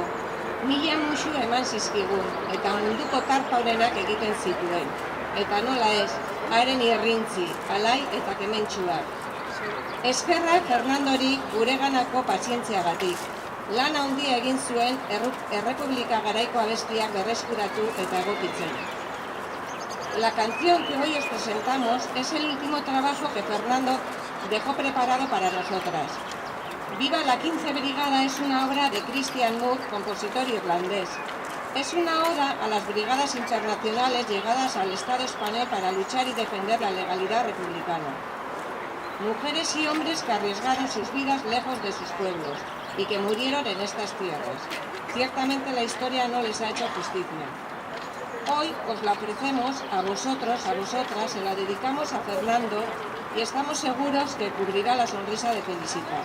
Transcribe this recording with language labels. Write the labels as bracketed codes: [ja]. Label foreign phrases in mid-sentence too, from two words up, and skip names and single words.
[eu] Mila musu eman zizkigun, eta munduko tarpa horenak egiten zituen. Eta nola ez, haren irrintzi, alai eta kementsuak. Eskerrak Fernandori gureganako pazientziagatik. Lan handia egin zuen Errepublika garaiko abestiak berreskuratu eta egokitzen. [es] La canción que hoy os presentamos es el último trabajo que Fernando dejó preparado para nosotras. Viva la 15 Brigada es una obra de Christian Moore, compositor irlandés. Es una oda a las brigadas internacionales llegadas al Estado español para luchar y defender la legalidad republicana. Mujeres y hombres que arriesgaron sus vidas lejos de sus pueblos y que murieron en estas tierras. Ciertamente la historia no les ha hecho justicia. Hoy os la ofrecemos a vosotros, a vosotras, se la dedicamos a Fernando y estamos seguros que cubrirá la sonrisa de Felicitas.